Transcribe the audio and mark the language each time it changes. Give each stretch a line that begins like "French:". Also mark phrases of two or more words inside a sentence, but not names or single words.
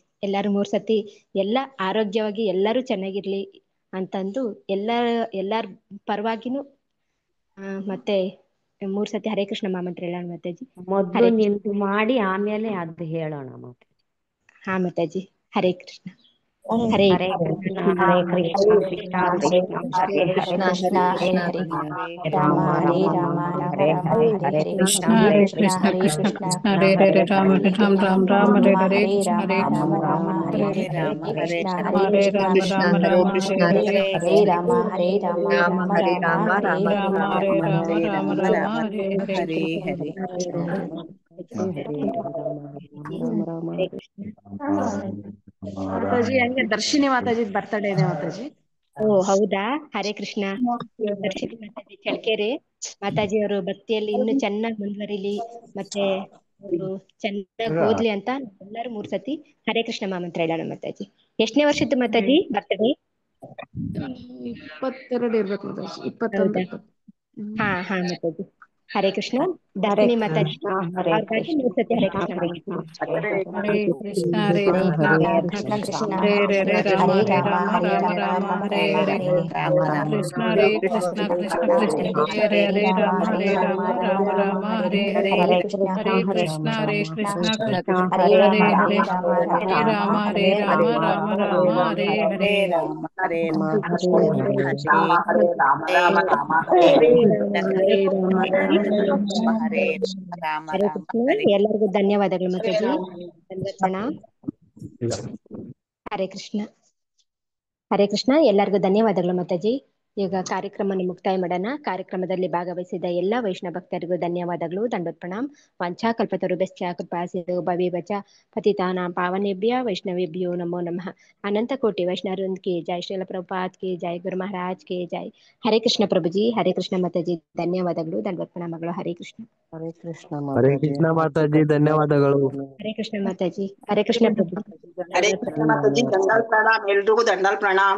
Kannada: ಎಲ್ಲಾರು 3 ಸತಿ ಎಲ್ಲ ಆರೋಗ್ಯವಾಗಿ ಎಲ್ಲರೂ ಚೆನ್ನಾಗಿರ್ಲಿ ಅಂತಂದು ಎಲ್ಲಾರ ಪರವಾಗಿನೂ ಮತ್ತೆ 3 ಸತಿ ಹರೇ ಕೃಷ್ಣ ಮಾಮಂತ್ರ ಹೇಳೋಣ ಮಾತಾಜಿ. ಮೊದ್ಲು ನಿಂದು ಮಾಡಿ ಆಮೇಲೆ ಅದು ಹೇಳೋಣ ಮಾತಾಜಿ. ಹಾ ಮಾತಾಜಿ. ಹರೇ ಕೃಷ್ಣ. ಹರೇ ಕೃಷ್ಣ ಹರೇ ಕೃಷ್ಣ ಕೃಷ್ಣ ಕೃಷ್ಣ ಹರೇ ಹರೇ ರಾಮ ಹರೇ ರಾಮ ರಾಮ ರಾಮ ಹರೇ ಕೃಷ್ಣ ಹರೇ ಕೃಷ್ಣ ಕೃಷ್ಣ ಕೃಷ್ಣ ಹರೇ ಹರೇ ರಾಮ ರಾಮ ರಾಮ ರಾಮ ಹರೇ ಹರೇ ರಾಮ ರಾಮ ರಾಮ ಹರೇ ಹರೇ ಕೃಷ್ಣ ಹರೇ ಕೃಷ್ಣ ಕೃಷ್ಣ ಹರೇ ಕೃಷ್ಣ ಹರೇ ರಾಮ ಹರೇ ರಾಮ ರಾಮ ರಾಮ ಹರೇ ಹರೇ ರಾಮ ರಾಮ ಹರೇ ಹರೇ ಹರೇ ಮಾತಾಜಿ ಹಂಗೆ ದರ್ಶಿನಿ ಮಾತಾಜಿ ಬರ್ತಡೇ ಇದೆ ಮಾತಾಜಿ. ಓ ಹೌದಾ? ಹರೇ ಕೃಷ್ಣ. ದರ್ಶಿನಿ ಮಾತಾಜಿ ಚಳ್ಕೆರೆ ಮಾತಾಜಿ ಅವರು ಭಕ್ತಿಯಲ್ಲಿ ಇನ್ನು ಚೆನ್ನಾಗಿ ಮುಂದುವರಿಲಿ, ಮತ್ತೆ ಅವರು ಚೆನ್ನಾಗಿ ಓದ್ಲಿ ಅಂತ ಎಲ್ಲರೂ 3 ಸತಿ ಹರೇ ಕೃಷ್ಣ ಮಾಮಂತ್ರ ಹೇಳೋಣ ಮಾತಾಜಿ. ಎಷ್ಟನೇ ವರ್ಷದ್ದು ಮಾತಾಜಿ ಬರ್ತಡೇ? 22 ಇರ್ಬೇಕು ಮಾತಾಜಿ. 21. ಹಾ ಹಾ ಮಾತಾಜಿ. ಹರೇ ಕೃಷ್ಣ. ದರ್ಶಿನಿ ಮಾತಾಜಿ ಅವ್ರಿಗಾಗಿ 3 ಸತಿ ಹರೇ ಕೃಷ್ಣ ಮಾಮಂತ್ರ. ಹರೇ ಕೃಷ್ಣ ಹರೇ ಕೃಷ್ಣ ಕೃಷ್ಣ ಹರೇ ಹರೇ ರಾಮ ಹರೇ ಹರೇ ರಾಮ ರಾಮ ಹರೇ ರಾಮ ರಾಮ ರಾಮ ರಾಮ ಹರೇ ರಾಮ ಹರೇ ಹರೇ ರಾಮ ರಾಮ ಕೃಷ್ಣ ಹರೇ ಕೃಷ್ಣ ಕೃಷ್ಣ ಕೃಷ್ಣ ಹರೇ ಹರೇ ರಾಮ ಹರೇ ರಾಮ ರಾಮ ರಾಮ ಹರೇ ಹರೇ ಹರೇ ಹರೇ ಕೃಷ್ಣ ಹರೇ ಕೃಷ್ಣ ಕೃಷ್ಣ ಹರೇ ಹರೇ ರಾಮ ಹರೇ ಹರೇ ರಾಮ ಹರೇ ರಾಮ ರಾಮ ರಾಮ ಹರೇ ಹರೇ ಹರೇ ಕೃಷ್ಣ. ಎಲ್ಲರಿಗೂ ಧನ್ಯವಾದಗಳು ಮಾತಾಜಿ. ಪ್ರಣಾಮ್. ಹರೇ ಕೃಷ್ಣ. ಹರೇ ಕೃಷ್ಣ. ಎಲ್ಲರಿಗೂ ಧನ್ಯವಾದಗಳು ಮಾತಾಜಿ. ಈಗ ಕಾರ್ಯಕ್ರಮವನ್ನು ಮುಕ್ತಾಯ ಮಾಡೋಣ. ಕಾರ್ಯಕ್ರಮದಲ್ಲಿ ಭಾಗವಹಿಸಿದ ಎಲ್ಲ ವೈಷ್ಣವ ಭಕ್ತರಿಗೂ ಧನ್ಯವಾದಗಳು.
Hindi: दंडोत प्रणाम.
Sanskrit: वाञ्छा कल्पतरुभ्यश्च कृपा सिन्धु भवेवच पतितानां पावनेभ्य वैष्णवेभ्यो नमो नमः.
Hindi: अनंत कोटि वैष्णववृंद की जय. श्रील प्रभुपाद की जय. गुरु महाराज की जय.
Kannada: ಹರೇ ಕೃಷ್ಣ ಪ್ರಭುಜಿ. ಹರೇ ಕೃಷ್ಣ ಮಾತಾಜಿ. ಧನ್ಯವಾದಗಳು. ದಂಡೋತ್ ಪ್ರಣಾಮಗಳು. ಹರೇ ಕೃಷ್ಣ. ಹರೇ ಕೃಷ್ಣ ಹರೇ ಕೃಷ್ಣ ಮಾತಾಜಿ, ಧನ್ಯವಾದಗಳು. ಹರೇ ಕೃಷ್ಣ ಮಾತಾಜಿ. ಹರೇ ಕೃಷ್ಣ ಪ್ರಭು. ಹರೇ ಕೃಷ್ಣ ಮಾತಾಜಿ.
Hindi: दंडाल प्रणाम
Kannada: ಎಲ್ರಿಗೂ.
Hindi: दंडाल प्रणाम.